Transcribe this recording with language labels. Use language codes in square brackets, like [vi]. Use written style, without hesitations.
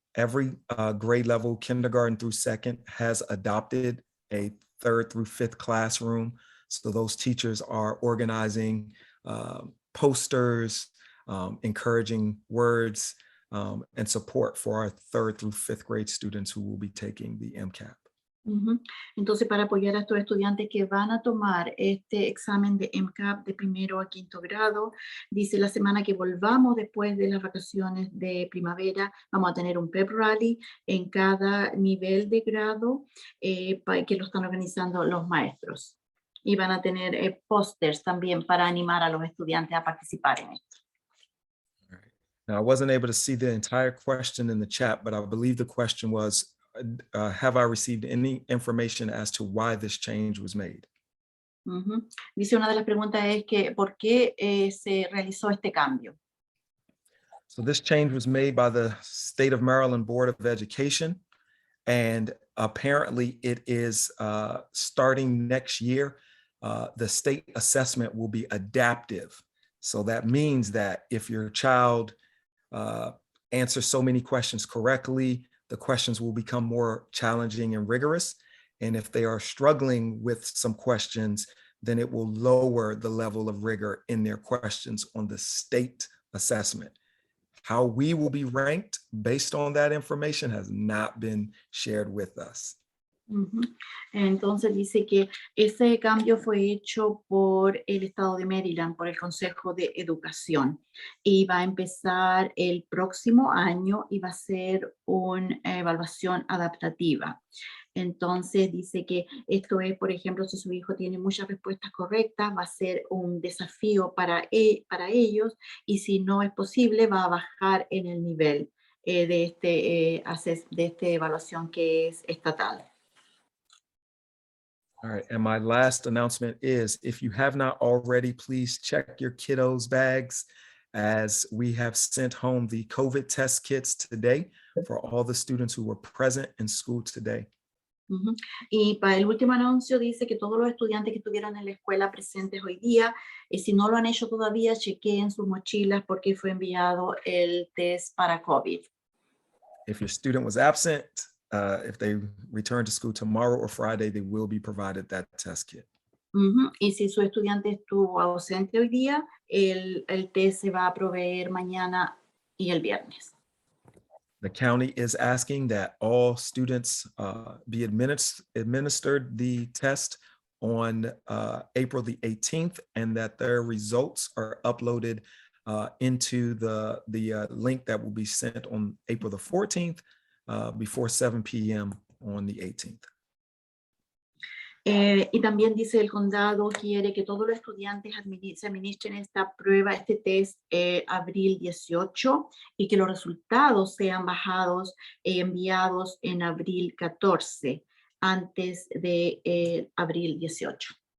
[en] Every grade level, kindergarten through second, has adopted a 3rd through 5th classroom. So those teachers are organizing posters, encouraging words, and support for our 3rd through 5th grade students who will be taking the MCAP. Ujú. [es] Entonces, para apoyar a estos estudiantes que van a tomar este examen de MCAP de 1º a 5º grado, dice la semana que volvamos después de las vacaciones de primavera, vamos a tener un pep rally en cada nivel de grado que lo están organizando los maestros. Y van a tener pósters también para animar a los estudiantes a participar en esto. [en] Now, I wasn't able to see the entire question in the chat, but I believe the question was, have I received any information as to why this change was made? Ujú. [es] Dice, una de las preguntas es que ¿por qué se realizó este cambio? [en] So this change was made by the State of Maryland Board of Education, and apparently it is starting next year. The state assessment will be adaptive. So that means that if your child answers so many questions correctly, the questions will become more challenging and rigorous. And if they are struggling with some questions, then it will lower the level of rigor in their questions on the state assessment. How we will be ranked based on that information has not been shared with us. Ujú. [es] Entonces dice que ese cambio fue hecho por el estado de Maryland, por el Consejo de Educación, y va a empezar el próximo año y va a ser una evaluación adaptativa. Entonces dice que esto es, por ejemplo, si su hijo tiene muchas respuestas correctas, va a ser un desafío para ellos, y si no es posible, va a bajar en el nivel de esta evaluación que es estatal. [en] All right, and my last announcement is, if you have not already, please check your kiddos' bags, as we have sent home the COVID test kits today for all the students who were present in school today. Ujú. [es] Y para el último anuncio dice que todos los estudiantes que estuvieron en la escuela presentes hoy día, si no lo han hecho todavía, chequeen sus mochilas porque fue enviado el test para COVID. [en] If your student was absent, if they return to school tomorrow or Friday, they will be provided that test kit. Ujú. [es] Y si su estudiante estuvo ausente hoy día, el test se va a proveer mañana y el viernes. [en] The county is asking that all students be administered the test on April the 18th, and that their results are uploaded into the link that will be sent on April the 14th before 7 p.m. on the 18th. [es] Y también dice el condado quiere que todos los estudiantes se administren esta prueba, este test, abril 18, y que los resultados sean bajados y enviados en abril 14, antes de abril 18.